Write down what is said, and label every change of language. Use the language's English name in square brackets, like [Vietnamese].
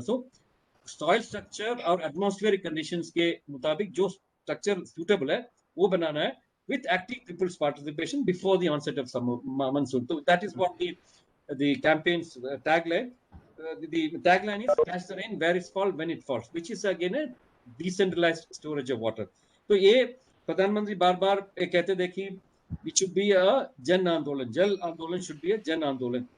[Hindi] सो soil structure और atmospheric conditions के मुताबिक जो स्ट्रक्चर सूटेबल है वो बनाना है [English] with active people's participation before the onset of summer monsoon. So that is what the campaign's tagline. The tagline is catch the rain where it falls when it falls, which is again a decentralized storage of water. [Hindi] तो ये प्रधानमंत्री बार-बार कहते थे कि [English] it should be a [Hindi] जन आंदोलन, जल आंदोलन should be a जन आंदोलन।